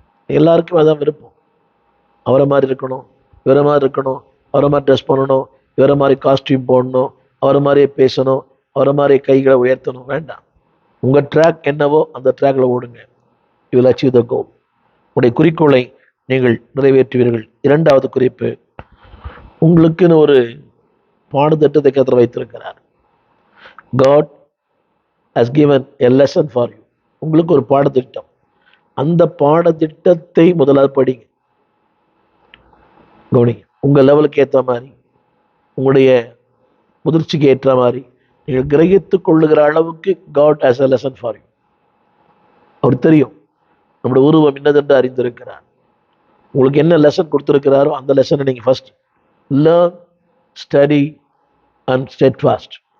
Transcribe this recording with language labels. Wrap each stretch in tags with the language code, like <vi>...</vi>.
<ta>எல்லாருக்கும் அதான் விருப்பம். அவரை மாதிரி இருக்கணும், இவரை மாதிரி இருக்கணும், அவரை மாதிரி ட்ரெஸ் பண்ணணும், இவரை மாதிரி காஸ்டியூம் போடணும், அவரை மாதிரியே பேசணும், அவரை மாதிரி கைகளை உயர்த்தணும். வேண்டாம். உங்கள் ட்ராக் என்னவோ அந்த ட்ராக்ல ஓடுங்க.</ta> <en>You will achieve the goal.</en> <ta>உங்களுடைய குறிக்கோளை நீங்கள் நிறைவேற்றுவீர்கள். இரண்டாவது குறிப்பு, உங்களுக்குன்னு ஒரு பாடத்திட்டத்தை கர்த்தர் வைத்திருக்கிறார்.</ta> <en>God has given a lesson for you.</en> <ta>உங்களுக்கு ஒரு பாடத்திட்டம். அந்த பாடத்திட்டத்தை முதலாவது படிங்க, கவனிங்க. உங்கள் லெவலுக்கு ஏற்ற மாதிரி, உங்களுடைய முதிர்ச்சிக்கு ஏற்ற மாதிரி நீங்கள் கிரகித்துக் கொள்ளுகிற அளவுக்கு</ta> <en>God has a lesson for you.</en> <ta>அவர் தெரியும் நம்முடைய உருவம் என்னதென்று அறிந்திருக்கிறார். உங்களுக்கு என்ன லெசன் கொடுத்திருக்கிறாரோ அந்த லெசனை நீங்கள்</ta> <en>First learn, study and steadfast.</en>